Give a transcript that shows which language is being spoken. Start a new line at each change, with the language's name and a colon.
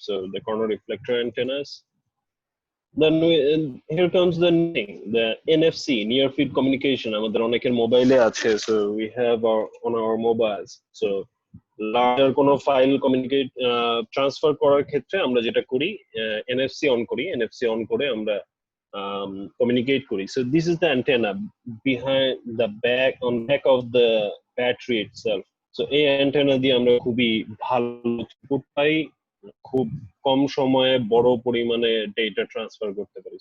English: So the corner reflector antennas. Then here comes the NFC, near field communication.
Bangla: আমাদের অনেকের মোবাইলে আছে,
English: so we have on our mobiles.
Bangla: So larger কোনো file communicate transfer করার ক্ষেত্রে আমরা যেটা করি, এনএফসি অন করি, এনএফসি অন করে আমরা communicate করি.
English: So this is the antenna behind the back of the battery itself.
Bangla: So এই অ্যান্টেনা দিয়ে আমরা খুবই ভালো ইনপুট পাই, খুব কম সময়ে বড় পরিমাণে ডেটা ট্রান্সফার করতে পারি.